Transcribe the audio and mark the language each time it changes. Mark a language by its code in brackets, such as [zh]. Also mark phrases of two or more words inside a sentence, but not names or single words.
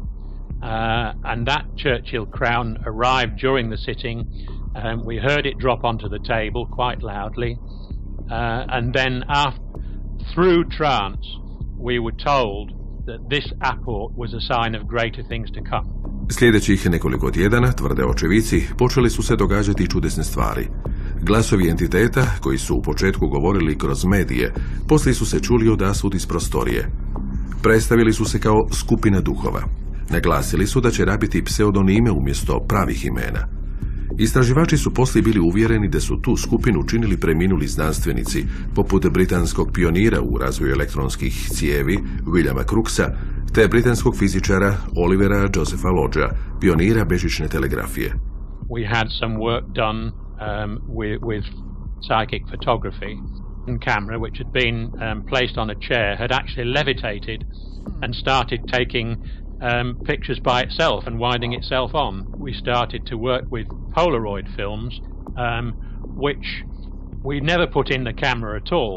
[en] And that Churchill crown arrived during the sitting. We heard it drop onto the table quite loudly. And then through trance, we were told that this apport was a sign of greater things to come. [hr] Sljedećih nekoliko tjedana, tvrde očevici, počeli su se događati čudesne stvari. Glasovi entiteta, koji su u početku govorili kroz medije, poslije su se čuli odasvud iz prostorije. Predstavili su se kao skupina duhova. Naglasili su da će rabiti pseudonime umjesto pravih imena. Istraživači su poslije bili uvjereni da su tu skupinu činili preminuli znanstvenici, poput britanskog pionira u razvoju elektronskih cijevi, Williama Crookesa, te britanskog fizičara Olivera Josepha Lodgea, pionira bežične telegrafije. [en] We had some work done with psychic photography and camera, which had been placed on a chair, had actually levitated and started taking pictures by itself and winding itself on. We started to work with Polaroid films, which we never put in the camera at all.